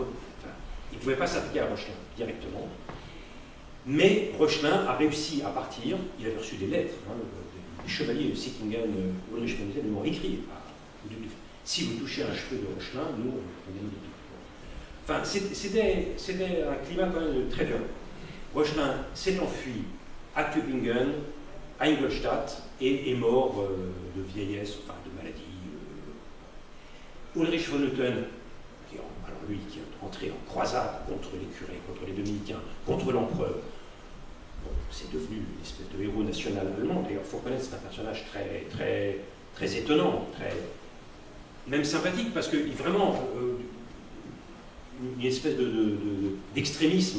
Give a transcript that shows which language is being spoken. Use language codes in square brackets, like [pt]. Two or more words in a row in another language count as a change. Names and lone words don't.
[fr] Enfin, il ne pouvait pas s'appliquer à Reuchlin directement, mais Reuchlin a réussi à partir, il avait reçu des lettres, hein, les chevaliers de Sickingen, Ulrich von Hutten lui ont écrit si vous touchez un cheveu de Reuchlin, nous, on gagne de tout. Enfin, c'était un climat quand même très violent. Reuchlin s'est enfui à Tübingen, à Ingolstadt, et est mort de vieillesse, enfin de maladie. Ulrich von Hutten, alors lui qui est entré en croisade contre les curés, contre les dominicains, contre l'empereur, bon, c'est devenu une espèce de héros national allemand. D'ailleurs, il faut reconnaître que c'est un personnage très étonnant, même sympathique, parce que vraiment une espèce d'extrémisme.